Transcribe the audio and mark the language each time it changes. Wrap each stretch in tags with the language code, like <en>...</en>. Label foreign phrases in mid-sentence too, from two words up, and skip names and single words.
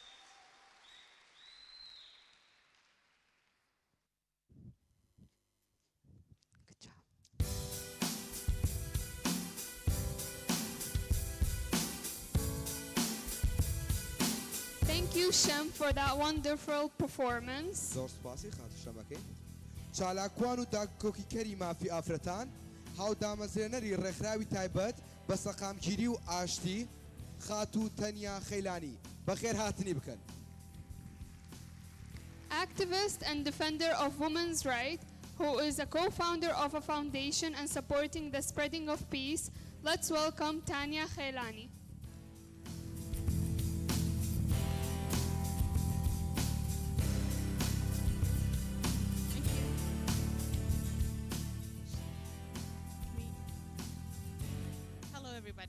<en>Good job. Thank you, Shem, for that wonderful performance.</en> <ckb>زۆر سپاسی خاتوشەمەکەی چالاکوان و داکۆکیکەری مافی ئافرەتان هاودامەزرێنەری ڕێکخراوی تایبەت بە سەقامگیری و ئاشتی خاتو تەنیا خەیلانی بەخێر هاتنی بکەن.</ckb> <en>Activist and defender of women's rights, who is a co-founder of a foundation and supporting the spreading of peace. Let's welcome Tanya Khailani. Hello, everybody.</en>